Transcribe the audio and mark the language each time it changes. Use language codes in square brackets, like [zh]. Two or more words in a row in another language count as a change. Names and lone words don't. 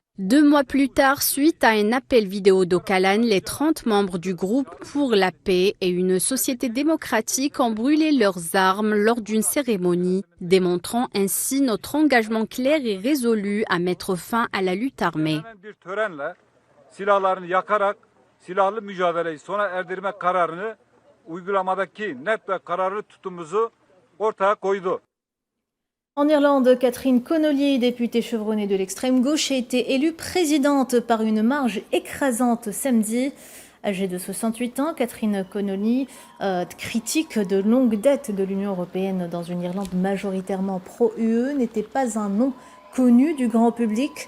[fr] 2 mois plus tard, suite à un appel vidéo d'Öcalan, les 30 membres du groupe pour la paix et une société démocratique ont brûlé leurs armes lors d'une cérémonie, démontrant ainsi notre engagement clair et résolu à mettre fin à la lutte armée. [tr] Silahlı mücadeleyi sona erdirmek kararını uygulamadaki net ve kararlı tutumumuzu ortaya koydu. [fr] En Irlande, Catherine Connolly, députée chevronnée de l'extrême gauche, a été élue présidente par une marge écrasante samedi. Âgée de 68 ans, Catherine Connolly, critique de longue date de l'Union européenne dans une Irlande majoritairement pro-UE, n'était pas un nom connu du grand public.